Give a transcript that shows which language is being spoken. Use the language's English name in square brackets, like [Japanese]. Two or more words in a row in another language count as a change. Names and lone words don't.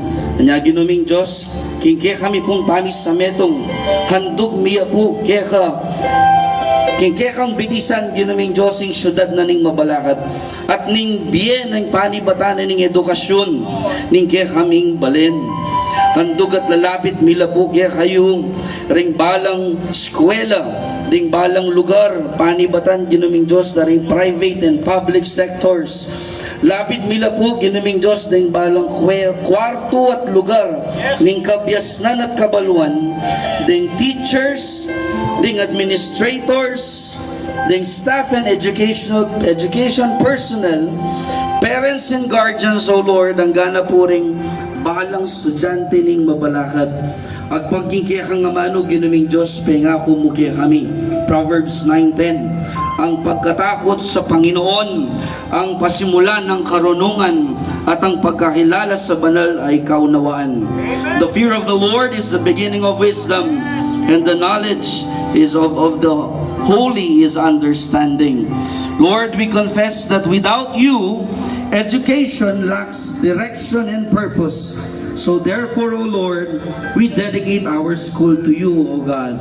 [Pampanga] Anya ginuming Diyos, kaya kami pong pamis sa metong, handog miya po, kaya kang bitisan, ginuming Diyos, ing syudad na ning mabalakat, at ning biyen ng panibatan na ning edukasyon, ning kaya kaming balen. Handog at lalapit mila po kaya kayong ring balang eskwela, ding balang lugar, panibatan, ginuming Diyos, na ring [English] private and public sectors. [Pampanga] Lapit mila po, ginuming Diyos, ding balang kwarto at lugar, ning kabyasnan at kabaluan, ding teachers, ding administrators, ding [English] staff and education personnel, parents and guardians, O Lord, [Pampanga] ang gana po ring balang estudyante ning mabalakad. At pagkikaya kang amano, ginuming Diyos, pengako mo kaya kami. Proverbs 9:10. [Filipino] ang pagkatakot sa Panginoon, ang pasimulan ng karunungan, at ang pagkakilala sa banal ay kaunawaan. [English] The fear of the Lord is the beginning of wisdom, and the knowledge is of the holy is understanding. Lord, we confess that without you, education lacks direction and purpose. So therefore, O Lord, we dedicate our school to you, O God.